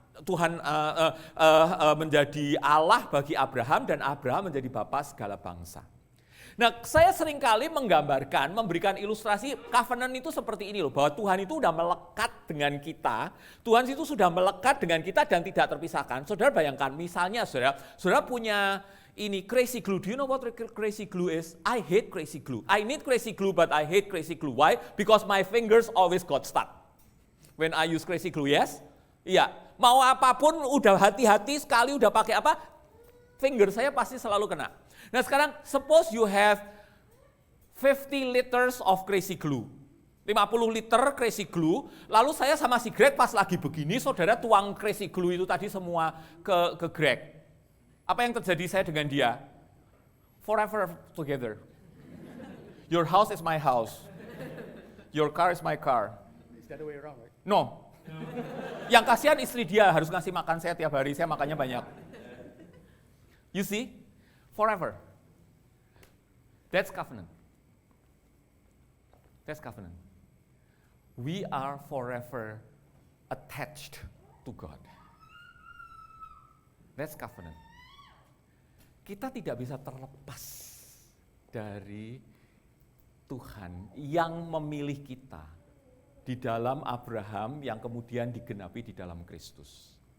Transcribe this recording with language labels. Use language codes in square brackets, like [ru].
[id] Tuhan menjadi Allah bagi Abraham dan Abraham menjadi bapa segala bangsa. Nah, saya seringkali menggambarkan, memberikan ilustrasi covenant itu seperti ini loh, bahwa Tuhan itu sudah melekat dengan kita, Tuhan itu sudah melekat dengan kita dan tidak terpisahkan. Saudara bayangkan, misalnya saudara punya ini crazy glue. [en] Do you know what crazy glue is? I hate crazy glue. I need crazy glue but I hate crazy glue. Why? Because my fingers always got stuck when I use crazy glue, yes? [id] Iya, mau apapun udah hati-hati sekali udah pakai apa, finger saya pasti selalu kena. Nah sekarang [en] suppose you have 50 liters of crazy glue, [id] 50 liter crazy glue, lalu saya sama si Greg pas lagi begini, saudara tuang crazy glue itu tadi semua ke Greg. Apa yang terjadi saya dengan dia? [en] Forever together. Your house is my house. Your car is my car. Is that the way around, right? No. [id] Yang kasihan istri dia harus ngasih makan saya tiap hari, saya makannya banyak. [en] You see, forever. That's covenant. That's covenant. We are forever attached to God. That's covenant. [id] Kita tidak bisa terlepas dari Tuhan yang memilih kita di dalam Abraham yang kemudian digenapi di dalam Kristus.